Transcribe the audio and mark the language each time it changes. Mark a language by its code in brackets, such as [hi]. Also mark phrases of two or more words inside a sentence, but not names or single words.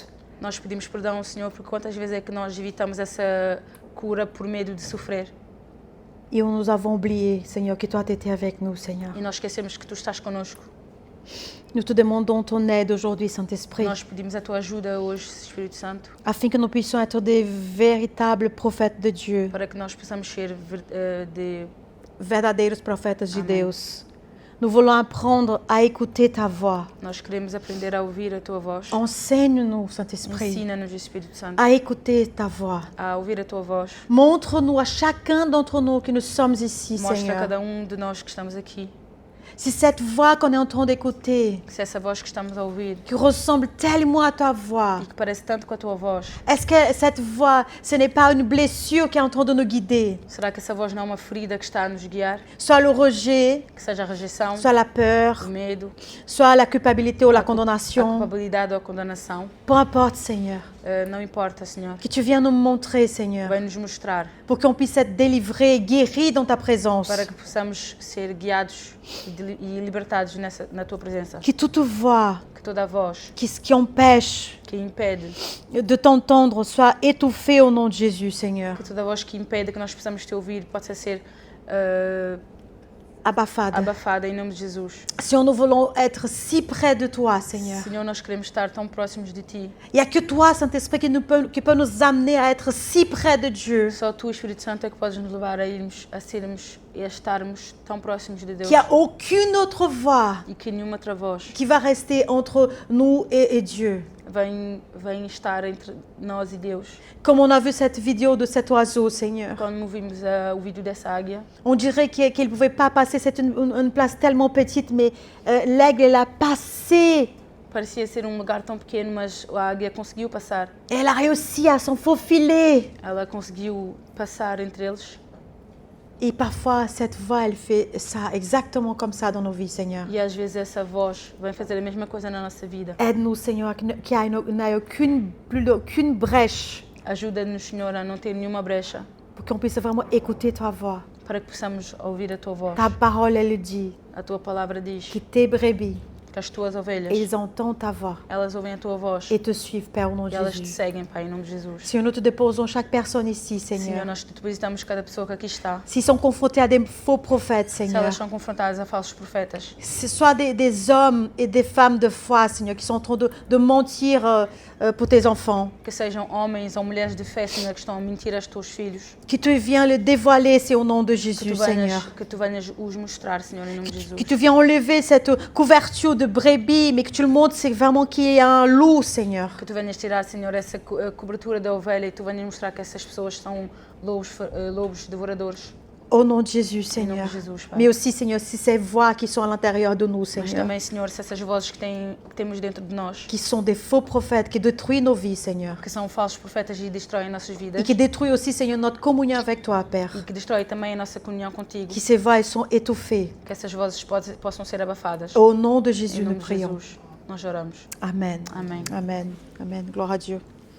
[pt] Nós pedimos perdão ao Senhor porque quantas vezes é que nós evitamos essa cura por medo de sofrer. [fr] Et nous avons oublié, Seigneur, que toi, tu étais avec nous, Seigneur. [pt] E nós esquecemos que Tu estás connosco. [fr] Nous te demandons ton aide aujourd'hui, Saint-Esprit, [pt] Nós pedimos a Tua ajuda hoje, Espírito Santo, [fr] afin que nous puissions être des véritables prophètes de Dieu, [pt] para que nós possamos ser verdadeiros profetas de Amém. Deus. [fr] Nous voulons apprendre à écouter ta voix. [pt] Nós queremos aprender a ouvir a Tua voz. [fr] Enseigne-nous, Saint-Esprit, [pt] Ensina-nos, Espírito Santo, [fr] à écouter ta voix. [pt] a ouvir a Tua voz. [fr] Montre-nous à chacun d'entre nous que nous sommes ici, [pt] Mostra a [fr] Seigneur. [pt] cada de nós que estamos aqui [fr] Si cette voix qu'on est en train d'écouter, [pt] que se essa voz que estamos a ouvir [fr] qui ressemble tellement à ta voix, [pt] e que parece tanto com a Tua voz, [fr] est-ce que cette voix, ce n'est pas une blessure qui est en train de nous guider? [pt] será que essa voz não é uma ferida que está a nos guiar? [fr] Soit le rejet, [pt] Que seja a rejeição, [fr] soit la peur, [pt] o medo, [fr] soit la culpabilité ou la [pt] a [fr] condamnation. [pt] culpabilidade ou a condenação. [fr] Peu importe, Seigneur. [pt] Não importa, Senhor. [fr] Que tu viennes nous montrer, Seigneur, [pt] Vai nos mostrar [fr] pour qu'on puisse être délivrés, guéris dans ta présence. [pt] para que possamos ser guiados e libertados na Tua presença. [fr] Que toute voix [pt] Que toda a voz [fr] qui empêche [pt] que impede, [fr] de t'entendre soit étouffée au nom de Jésus, Seigneur. [pt] que toda a voz que impede que nós possamos te ouvir possa ser Abafada. abafada em nome de Jesus. [fr] Seigneur, nous voulons être si près de toi, Seigneur. [pt] Senhor, nós queremos estar tão próximos de Ti. [fr] Il n'y a que toi, Saint-Esprit, qui peut nous amener à être si près de Dieu. [pt] Só Tu, Espírito Santo, é que podes nos levar a irmos, a sermos e a estarmos tão próximos de Deus. [fr] Qu'il n'y a aucune autre voix [pt] E que nenhuma outra voz [fr] qui va rester entre nous et Dieu. [pt] vem estar entre nós e Deus. [fr] Comme on a vu cette vidéo de cet oiseau, Seigneur. [pt] Quando vimos o vídeo dessa águia, [fr] On dirait qu'il ne pouvait pas passer, c'est une place tellement petite, mais l'aigle, elle a passé. [pt] parecia ser um lugar tão pequeno, mas a águia conseguiu passar. [fr] Elle a réussi à s'en faufiler. [pt] Ela conseguiu passar entre eles. [fr] Et parfois, cette voix, elle fait ça exactement comme ça dans nos vies, Seigneur. [pt] E às vezes essa voz vem fazer a mesma coisa na nossa vida. [fr] Aide-nous, Seigneur, qu'il n'y ait plus aucune brèche [pt] Ajuda-nos, Senhor, a não ter nenhuma brecha, [fr] pour qu'on puisse vraiment écouter ta voix. [pt] para que possamos ouvir a Tua voz. [fr] Ta parole, elle dit [pt] A Tua palavra diz [fr] que tes brebis, [pt] que as Tuas ovelhas, [fr] ils entendent ta voix [pt] elas ouvem a Tua voz [fr] et te suivent, Père, au nom [pt] e [fr] de [pt] elas te [fr] Jésus. [pt] seguem, Pai, em nome de Jesus. [fr] Seigneur, nous te déposons chaque personne ici, [pt] Senhor, [fr] Seigneur. [pt] nós te depositamos cada pessoa que aqui está. [fr] S'ils sont confrontés à des faux prophètes, [pt] Se [fr] Seigneur, [pt] elas são confrontadas a falsos profetas, [fr] ce soit des hommes et des femmes de foi, Seigneur, qui sont en train de mentir pour tes enfants, [pt] que sejam homens ou mulheres de fé, Senhor, que estão a mentir aos Teus filhos, [fr] que tu viens le dévoiler, c'est au nom de [pt] que [fr] Jésus, [pt] tu [fr] Seigneur. [pt] venhas os mostrar, Senhor, em nome de Jesus. [fr] Que tu viens enlever cette couverture de brebis, mais que tu le montres, c'est vraiment qu'il y a un loup, Seigneur. [pt] Que tu venhas tirar, Senhor, essa cobertura da ovelha e tu venhas mostrar que essas pessoas são lobos devoradores. [fr] Au nom de Jésus, [pt] Em nome [fr] Seigneur. [pt] de Jesus, Pai. [fr] Mais aussi, Seigneur, si ces voix qui sont à l'intérieur de nous, [pt] Mas [fr] Seigneur, [pt] também, Senhor, se essas vozes que temos dentro de nós, [fr] qui sont des faux prophètes, qui détruisent nos vies, Seigneur, [pt] que são falsos profetas e destroem nossas vidas, [fr] et qui détruisent aussi, Seigneur, notre communion avec toi, Père. [pt] e que destroem também a nossa comunhão contigo, [fr] Que ces voix elles sont étouffées. [pt] que essas vozes possam ser abafadas. [fr] Au nom de [pt] Em [fr] Jésus, [pt] nome [fr] nous [pt] de [fr] prions. [pt] Jesus, nós oramos. Amen. Amém. [fr] Amen. Amen. Gloire à Dieu.